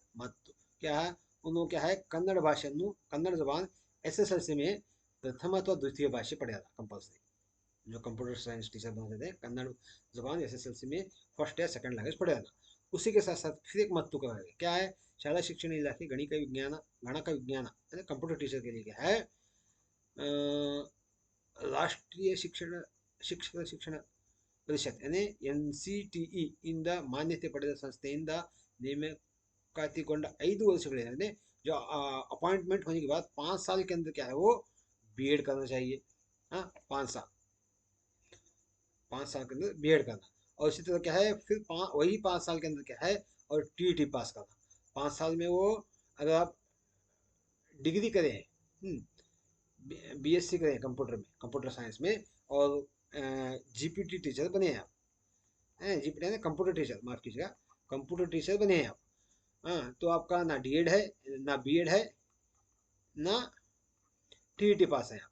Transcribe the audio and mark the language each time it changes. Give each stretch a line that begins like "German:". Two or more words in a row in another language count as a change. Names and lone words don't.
Hindi: मत्तु क्या है, उन्होंने क्या है कन्नड़ भाषೆಯನ್ನು कन्नड़ जबान SSLC में प्रथम अथवा द्वितीय भाषा पढ़ा था कंपल्सरी। जो
English: computer science teacher
Hindi: बनाते थे कन्नड़ जबान SSLC में फर्स्ट या
English: second language
Hindi: पढ़ा था। उसी के साथ साथ फिर एक मत्तु का है, क्या है
Kannada: ಶಾಲಾ ಶಿಕ್ಷಣ ಇಲಾಖೆ ಗಣಕ ವಿಜ್ಞಾನ
English: computer teacher
Hindi: के लिए क्या है
Kannada: ರಾಷ್ಟ್ರೀಯ ಶಿಕ್ಷಕರ ಶಿಕ್ಷಣ ಪರಿಷತ್
Hindi: यानी NCTE
Kannada: ಇಂದ ಮಾನ್ಯತೆ ಪಡೆದ ಸಂಸ್ಥೆಯಿಂದ ನೇಮಕಾತಿಗೊಂಡ 5 ವರ್ಷಗಳಿಂದ
Hindi: जो अपॉइंटमेंट होने के बाद 5 साल के अंदर क्या है वो बीएड करना चाहिए। हाँ 5 साल के अंदर बीएड करना, और इसी तरह क्या है फिर वही 5 साल के अंदर क्या है और TET पास करना। 5 साल में वो अगर आप डिग्री करें, BSc करें कंप्यूटर में,
English: computer science
Hindi: में, और GPT टीचर बने हैं आप, GPT है ना
English: computer teacher,
Hindi: माफ कीजिएगा
English: computer teacher
Hindi: बने हैं आप, हाँ तो आपका ना DED है ना BEड है ना TET पास है आप।